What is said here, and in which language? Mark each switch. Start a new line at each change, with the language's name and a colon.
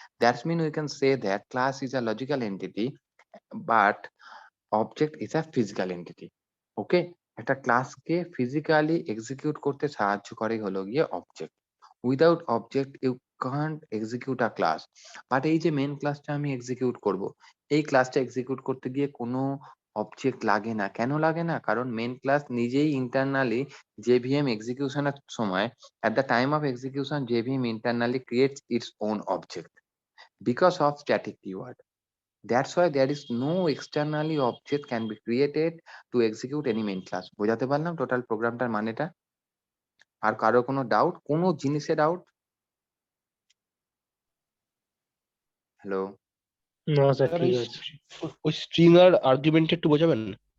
English: That's mean we can say that class is a logical entity but object is a physical entity.
Bangla: ওকে, একটা ক্লাসকে physically execute করতে সাহায্য করে হলো গিয়ে object.
English: without object you can't execute a class, but
Bangla: এই যে main ক্লাসটা আমি এক্সিকিউট করব, এই ক্লাসটা এক্সিকিউট করতে গিয়ে কোনো অবজেক্ট লাগে না। কেন লাগে না? কারণ মেন ক্লাস নিজেই ইন্টারনালি JVM এক্সিকিউশনের সময়
English: at the time of execution JVM internally creates its own object because of static keyword. That's why there is no externally object can be created to execute any main class.
Bangla: বোঝাতে পারলাম total প্রোগ্রামটার মানেটা? আর কারো কোনো doubt? কোনো জিনিসে doubt? Hello? না sir sir ঠিক ওই আছে। ওই স্ট্রিং আর আর্গুমেন্ট একটু বোঝাবেন?